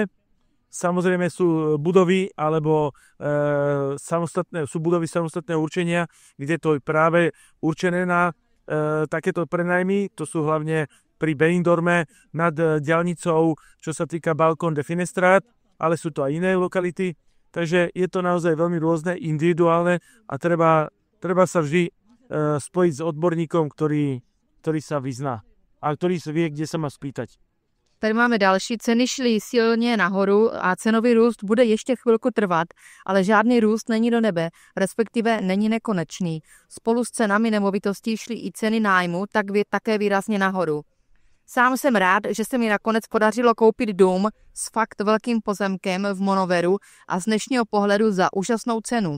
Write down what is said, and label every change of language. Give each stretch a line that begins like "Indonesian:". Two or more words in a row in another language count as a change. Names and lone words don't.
Slovak: Samozrejme sú budovy alebo sú budovy samostatného určenia, kde to je práve určené na takéto prenajmy, to sú hlavne pri Benidorme nad diaľnicou, čo sa týka Balcón de Finestrat, ale sú to aj iné lokality, takže je to naozaj veľmi rôzne, individuálne a treba sa vždy spojiť s odborníkom, ktorý sa vyzná a ktorý vie, kde sa má spýtať.
Czech: Tady máme další. Ceny šly silně nahoru a cenový růst bude ještě chvilku trvat, ale žádný růst není do nebe, respektive není nekonečný. Spolu s cenami nemovitostí šly i ceny nájmu také výrazně nahoru. Sám jsem rád, že se mi nakonec podařilo koupit dům s fakt velkým pozemkem v Monoveru a z dnešního pohledu za úžasnou cenu.